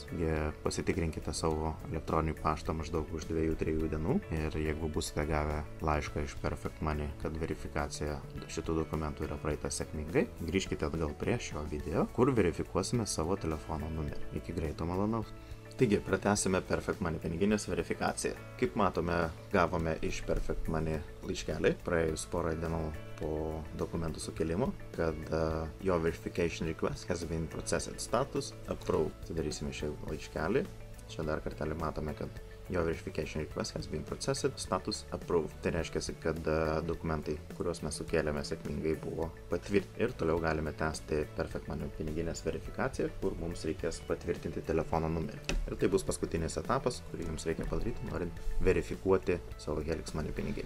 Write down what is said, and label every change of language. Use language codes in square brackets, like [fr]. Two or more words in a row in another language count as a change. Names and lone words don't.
[lt] Pasitikrinkite savo elektroninį paštą maždaug už 2-3 dienų ir jeigu busite gavę laišką iš Perfect Money, kad verifikacija šitų dokumentų yra praeita sėkmingai, grįžkite atgal prie šio video, kur verifikuosime savo telefono numerį. Iki greito malonaus. Taigi, pratęsime Perfect Money piniginės verifikaciją. Kaip matome, gavome iš Perfect Money laiškelį praėjus porą dienų po dokumentų sukėlimo, kad jo [en] verification request has been processed status approved. [lt] Atidarysime šį laiškelį. Čia dar kartelį matome, kad jo [en] verification request has been processed status approved. [lt] Tai reiškia, kad dokumentai, kuriuos mes sukėlėme, sėkmingai buvo patvirtinti. Ir toliau galime tęsti Perfect Money piniginės verifikaciją, kur mums reikės patvirtinti telefono numerį. Ir tai bus paskutinis etapas, kurį jums reikia padaryti, norint verifikuoti savo Helix Money piniginę.